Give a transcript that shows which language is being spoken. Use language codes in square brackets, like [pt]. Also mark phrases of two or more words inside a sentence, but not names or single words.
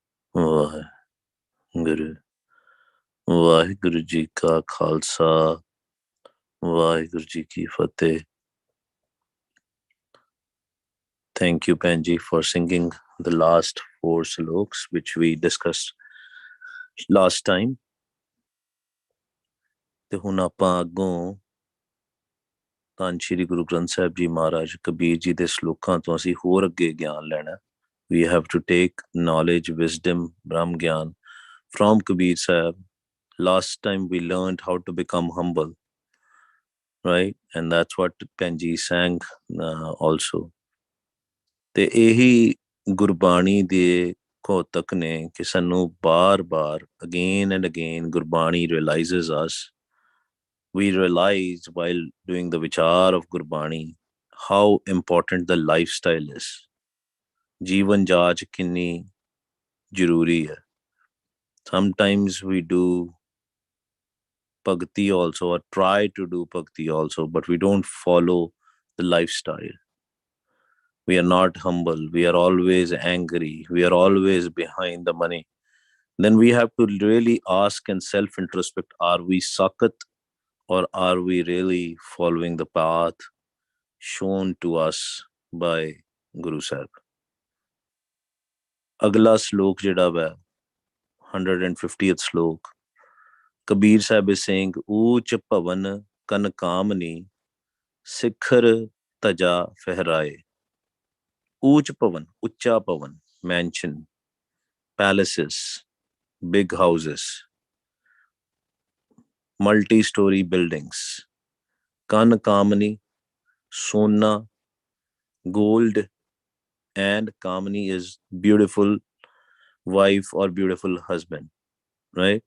[pa] ਵਾਹਿਗੁਰੂ ਵਾਹਿਗੁਰੂ ਜੀ ਕਾ ਖਾਲਸਾ ਵਾਹਿਗੁਰੂ ਜੀ ਕੀ ਫਤਿਹ. [en] Thank you, Panji, for singing the last 4 sloks which we discussed last time. [pa] ਤੇ ਹੁਣ ਆਪਾਂ ਅੱਗੋਂ ਧੰਨ ਸ਼੍ਰੀ ਗੁਰੂ ਗ੍ਰੰਥ ਸਾਹਿਬ ਜੀ ਮਹਾਰਾਜ ਕਬੀਰ ਜੀ ਦੇ ਸ਼ਲੋਕਾਂ ਤੋਂ ਅਸੀਂ ਹੋਰ ਅੱਗੇ ਗਿਆਨ ਲੈਣਾ. [en] We have to take knowledge, wisdom, Brahm Gyan from Kabir Sahib. Last time we learned how to become humble, right? And that's what Panji sang also. [pa] ਤੇ ਇਹੀ ਗੁਰਬਾਣੀ ਦੇ ਘੋਤਕ ਨੇ ਕਿ ਸਾਨੂੰ ਬਾਰ-ਬਾਰ [en] again and again [pa] ਗੁਰਬਾਣੀ [en] realizes us. We realize while doing the vichar of Gurbani how important the lifestyle is. [pa] ਜੀਵਨ ਜਾਚ ਕਿੰਨੀ ਜ਼ਰੂਰੀ ਹੈ. [en] Sometimes we do bhakti also or try to do bhakti also, but we don't follow the lifestyle. We are not humble. We are always angry. We are always behind the money. Then we have to really ask and self-introspect, are we sakat or are we really following the path shown to us by Guru Sahib? [pa] ਅਗਲਾ ਸਲੋਕ ਜਿਹੜਾ ਹੈ 150th ਸਲੋਕ, Kabir Sahib [en] is saying, [pa] ਊਚ ਪਵਨ ਕਨ ਕਾਮਨੀ ਸਿਖਰ ਤਜਾ ਫਹਿਰਾਏ. ਊਚ ਪਵਨ, ਉੱਚਾ ਪਵਨ, [en] mansion, palaces, big houses, multi-story buildings. [pa] ਕਨ ਕਾਮਨੀ, ਸੋਨਾ, [en] gold, and kamni is beautiful wife or beautiful husband, right?